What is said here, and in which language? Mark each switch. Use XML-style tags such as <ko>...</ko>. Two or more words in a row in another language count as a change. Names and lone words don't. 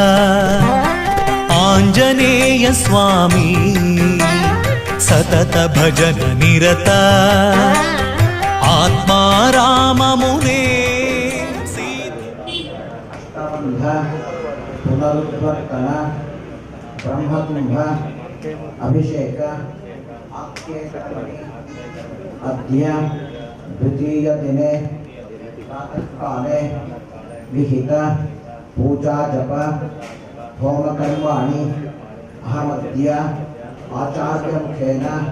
<sa>ಆಂಜನೇಯ ಸ್ವಾಮಿ ಸತತ ಭಜನ ನಿರತ ಆತ್ಮಾರಾಮಮುನೇ ಪುನರುದ್ವರ್ತನ ಬ್ರಹ್ಮತುಂಭ ಅಭಿಷೇಕ अद्य द्वितीय दिने प्रातःकाले विहित पूजा जप होम कर्माणि अहमद्य आचार्य मुखेन</sa>